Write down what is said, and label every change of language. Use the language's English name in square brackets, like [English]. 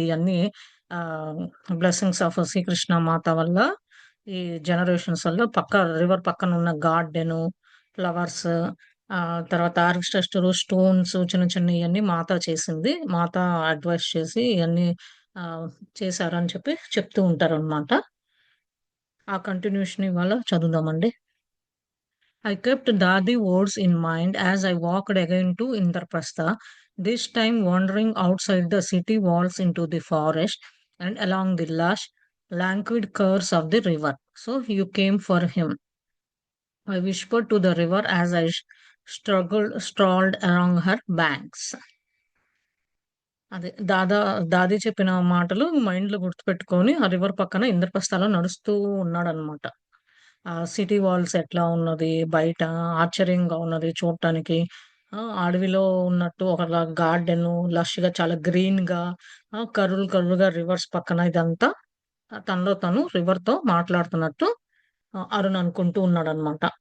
[Telugu] ఇవన్నీ ఆ blessings of Srikrishna మాత వల్ల ఈ జనరేషన్స్ వల్ల రివర్ పక్కన ఉన్న గార్డెన్, ఫ్లవర్స్, ఆ తర్వాత ఆర్కిటెక్చర్, స్టోన్స్ చిన్న చిన్న ఇవన్నీ మాత చేసింది. మాత అడ్వైస్ చేసి ఇవన్నీ ఆ చేశారని చెప్పి చెప్తూ ఉంటారనమాట. ఆ కంటిన్యూషన్ ఇవాళ చదువుదామండి. [English] I kept Dadi words in mind as I walked again to Indraprastha, this time wandering outside the city walls into the forest and along the lush, languid curves of the river. So you came for him. I whispered to the river as I strolled along her banks. [Telugu] అదే దాది చెప్పిన మాటలు మైండ్‌లో గుర్తుపెట్టుకొని, ఆ river పక్కన ఇంద్రప్రస్థలో నడుస్తూ ఉన్నాడనమాట. ఆ సిటీ వాల్స్ ఎట్లా ఉన్నది, బయట ఆశ్చర్యంగా ఉన్నది చూడటానికి. అడవిలో ఉన్నట్టు ఒకలా గార్డెను, లష్‌గా చాలా గ్రీన్‌గా, కర్రులుగా రివర్స్ పక్కన ఇదంతా తనలో తను రివర్‌తో మాట్లాడుతున్నట్టు అరుణ్ అనుకుంటూ ఉన్నాడనమాట.